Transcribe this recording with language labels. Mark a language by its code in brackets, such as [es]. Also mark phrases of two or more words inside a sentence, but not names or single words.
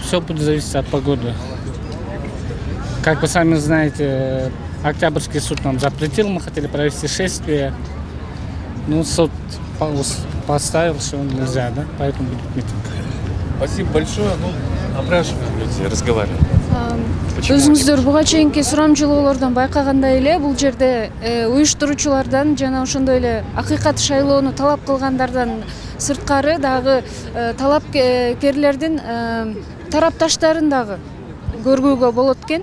[ru] Все будет зависеть от погоды. Как вы сами знаете, Октябрьский суд нам запретил, мы хотели провести шествие. Ну, суд поставил, что нельзя, да? Поэтому будет митинг. Спасибо большое. Опрашиваем людей, разговариваем. [ky] Өзүңүздөр буга чейинки сурамжылоолордон байкагандай эле бул жерде уюштуруучулардан жана ошондой эле акыйкат шайлоону талап кылгандардан сырткары дагы талапкерлердин тарапташтарын дагы көргүүгө болот экен.